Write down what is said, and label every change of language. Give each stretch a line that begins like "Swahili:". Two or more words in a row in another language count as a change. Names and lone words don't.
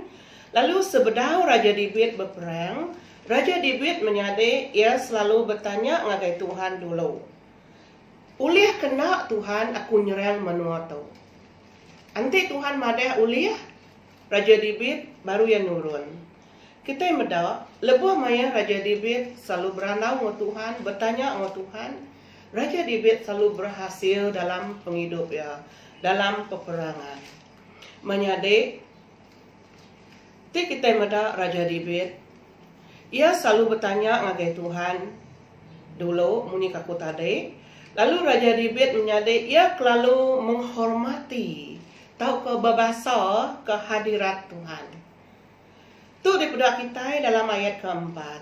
Iban: Lalu sebedau Raja David berperang, Raja David menjadi ia selalu bertanya ngagai Tuhan dulu. Uliah kena Tuhan aku nyerang menua tu. Anti Tuhan madah uliah, Raja David baru yang nurun. Kita medak, lebuh maya Raja David selalu beranau dengan Tuhan, bertanya dengan Tuhan. Raja David selalu berhasil dalam penghidup ya, dalam peperangan. Menjadi kita medak Raja David, ia selalu bertanya ngagai Tuhan dulu muni kaku tadi. Lalu Raja David menjadi ia selalu menghormati tahu ke babasa kehadirat Tuhan. Tu dipedak kita dalam ayat keempat.